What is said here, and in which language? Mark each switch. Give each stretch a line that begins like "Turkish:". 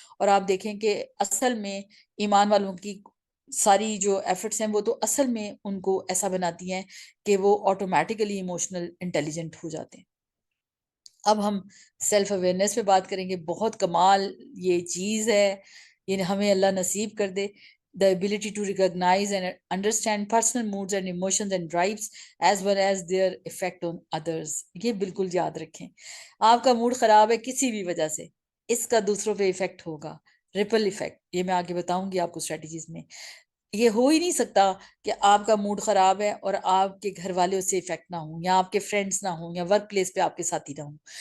Urdu: اور آپ دیکھیں کہ اصل میں ایمان والوں کی ساری جو ایفرٹس ہیں وہ تو اصل میں ان کو ایسا بناتی ہیں کہ وہ آٹومیٹیکلی ایموشنل انٹیلیجنٹ ہو جاتے ہیں. اب ہم سیلف اویئرنیس پہ بات کریں گے. بہت کمال یہ چیز ہے، یہ ہمیں اللہ نصیب کر دے.
English: The ability to recognize and understand personal moods and emotions and drives as well as their effect on others.
Urdu: یہ بالکل یاد رکھیں. آپ کا موڈ خراب ہے کسی بھی وجہ سے، اس کا دوسروں پہ ایفیکٹ ہوگا. ریپل ایفیکٹ، یہ میں آگے بتاؤں گی آپ کو اسٹریٹجیز میں. یہ ہو ہی نہیں سکتا کہ آپ کا موڈ خراب ہے اور آپ کے گھر والے اس سے افیکٹ نہ ہوں، یا آپ کے فرینڈس نہ ہوں، یا ورک پلیس پہ آپ کے ساتھی نہ ہوں.